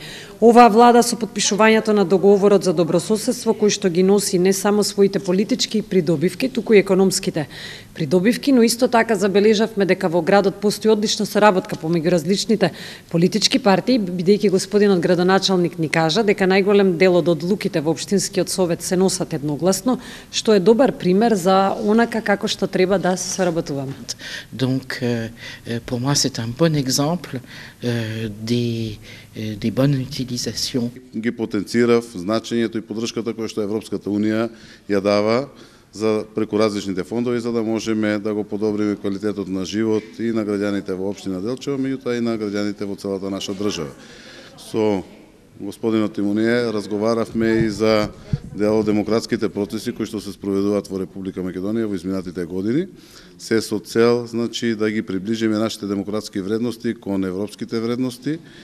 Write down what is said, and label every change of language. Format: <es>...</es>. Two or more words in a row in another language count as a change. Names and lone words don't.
<mk>оваа влада со подпишувањето на договорот за добрососедство, кој што ги носи не само своите политички придобивки, туку и економските придобивки, но исто така забележавме дека во градот постои одлична соработка помеѓу различните политички партии, бидејќи господинот градоначалник ни кажа дека најголем дел од одлуките во општинскиот совет се носат едногласно, што е добар пример за онака како што треба да се соработуваме.</mk> <fr>Donc pour moi c'est un bon exemple des bonnes utilisations.</fr> <mk>Ги потенцирав значењето и поддршката која што Европската унија ја дава за преку различните фондови, за да можеме да го подобриме квалитетот на живот и на граѓаните во општина Делчево, меѓутоа и на граѓаните во целата наша држава. Со господинот Тимоние разговаравме и за дел од демократските процеси кои што се спроведуваат во Република Македонија во изминатите години, се со цел, значи, да ги приближиме нашите демократски вредности кон европските вредности.</mk>